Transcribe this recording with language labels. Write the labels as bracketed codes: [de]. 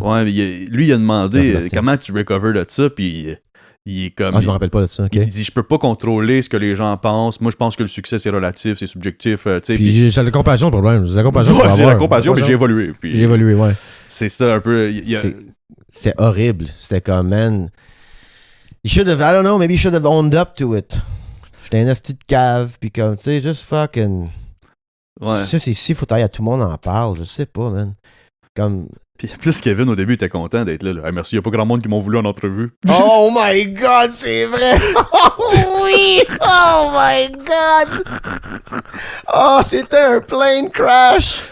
[fr] Ouais, lui, il a demandé comment tu recover de ça, puis... Il est comme... je me rappelle pas de ça, ok. Il dit, je peux pas contrôler ce que les gens pensent. Moi, je pense que le succès, c'est relatif, c'est subjectif. Puis c'est la compassion, le problème. C'est la compassion, c'est la compassion, mais j'ai évolué. J'ai évolué, ouais. C'est ça, un peu... C'est horrible. C'était comme, man... [en] I don't know, maybe he should have owned up to it. [fr] J'étais un asti de cave, pis comme, tu sais, [en] just fucking... [fr] Ouais. Ça, c'est si faut à tout le monde en parle, je sais pas, man. Comme... Puis en plus, Kevin, au début, était content d'être là. Hey, merci, y a pas grand monde qui m'ont voulu en entrevue. [en] Oh my God, [fr] c'est vrai! Oh oui! [en] Oh my God! Oh, [fr] c'était un [en] plane crash!